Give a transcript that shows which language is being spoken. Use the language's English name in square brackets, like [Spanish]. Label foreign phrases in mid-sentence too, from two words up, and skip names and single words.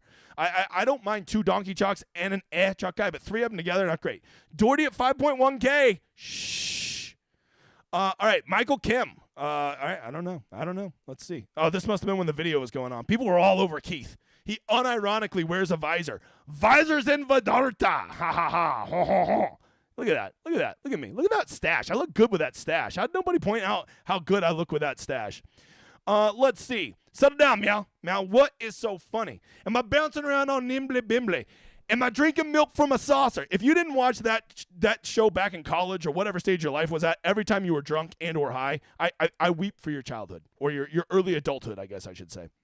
[English] I don't mind 2 donkey chalks and an chalk guy, but 3 of them together, not great. Doherty at 5.1K. Shh. All right, Michael Kim. All right, I don't know. Let's see. Oh, this must have been when the video was going on. People were all over Keith. He unironically wears a visor. Visors in Vidorta. Ha ha ha. Ho ho ho. Look at that. Look at me. Look at that stash. I look good with that stash. How'd nobody point out how good I look with that stash? Let's see. Settle down, Meow. Meow, what is so funny? Am I bouncing around on Nimble Bimble? Am I drinking milk from a saucer? If you didn't watch that show back in college or whatever stage your life was at, every time you were drunk and or high, I weep for your childhood or your early adulthood, I guess I should say.